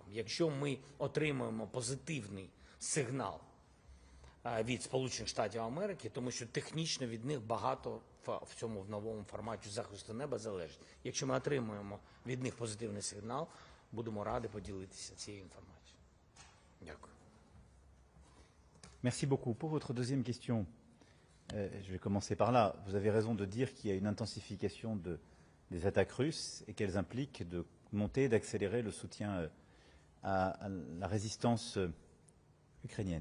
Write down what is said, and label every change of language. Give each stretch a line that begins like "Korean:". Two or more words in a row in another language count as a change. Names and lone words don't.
Ukrainian: Якщо ми отримуємо позитивний сигнал від Сполучених Штатів Америки, тому що технічно від них багато в цьому новому форматі захисту неба залежить. Якщо ми отримуємо від них позитивний сигнал, будемо раді поділитися цією інформацією. Дякую.
French: Merci beaucoup. Pour votre deuxième question, je vais commencer par là. Vous avez raison de dire qu'il y a une intensification des attaques russes et qu'elles impliquent de monter, d'accélérer le soutien à la résistance ukrainienne.